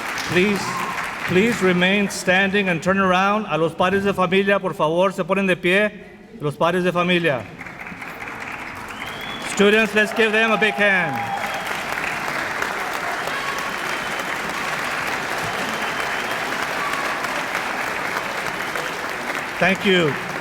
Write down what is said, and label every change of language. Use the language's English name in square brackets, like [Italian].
[English] Please remain standing and turn around. [Spanish] A los padres de familia, por favor, se ponen de pie. Los padres de familia. [English] Students, let's give them a big hand. Thank you.